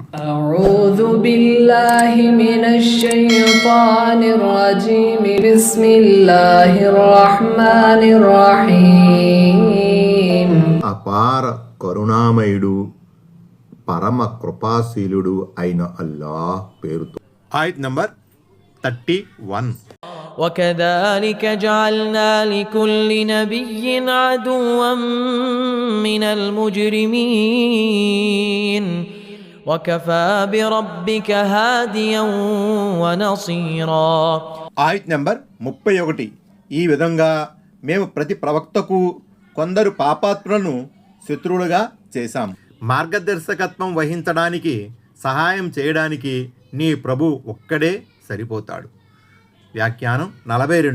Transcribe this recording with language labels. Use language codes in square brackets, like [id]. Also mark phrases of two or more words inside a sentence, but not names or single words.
[ar] أعوذ بالله من الشيطان الرجيم. بسم الله الرحمن الرحيم. [te] అపార కరుణామయుడు, పరమ కృపాశీలుడు అయిన అల్లాహ్ పేరుతో. ఆయత్ నంబర్ 31. [ar] وكذلك جعلنا لكل نبي عدوا من المجرمين وكفى بربك هاديا ونصيرا. [te] ఆయత్ నంబర్ 31. ఈ విధంగా మేము ప్రతి ప్రవక్తకు కొందరు పాపాత్ములను శత్రువులుగా చేశాం. మార్గదర్శకత్వం వహించడానికి, సహాయం చేయడానికి నీ ప్రభు ఒక్కడే సరిపోతాడు. వ్యాఖ్యానం 42.